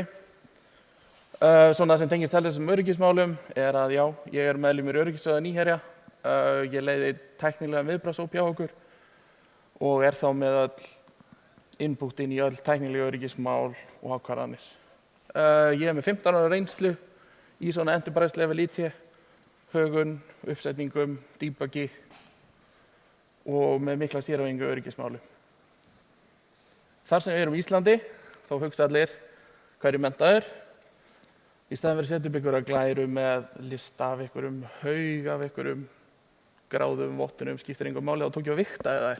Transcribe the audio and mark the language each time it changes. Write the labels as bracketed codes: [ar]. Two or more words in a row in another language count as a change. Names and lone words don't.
[is] Svona sem tengist þessum öryggismálum er að já, ég er meðlimur Öryggissjóða Nýherja. Ég leiði tæknilegan viðbragðshóp hjá okkur og er þá með öll input inn í öll tæknileg öryggismál og ákvarðanir. Ég er með 15 ára reynslu í svona [en] enterprise level IT, [is] högun, uppsetningum, debuggi og með mikla sérhæfingu öryggismálum. Þar sem við erum í Íslandi, þá hugsa allir hverju menntaður. Í staðinn fyrir að setja upp einhverja glæru með lista af einhverjum haug af einhverjum gráðum vottunum, skiptir engu máli, þá tók ég að vigtaði þær.